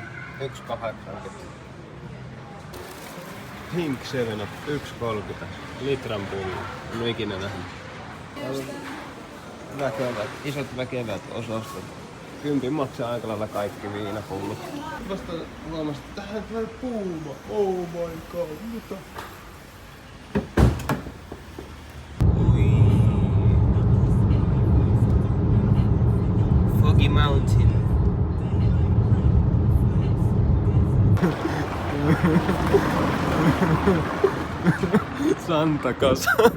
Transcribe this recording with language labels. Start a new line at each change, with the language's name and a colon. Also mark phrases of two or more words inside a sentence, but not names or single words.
Finnish: 1,80. Pink 7 Up 1,30. Litran pullo. En oo ikinä nähnyt. Väkevät, isot väkevät osastot. 10 maksaa aika lailla kaikki viinapullot. Vasta huomasin, että tähän tulee puuma.
English: Oh my god,
Finnish: mitä? Foggy Mountain. Santa Casa.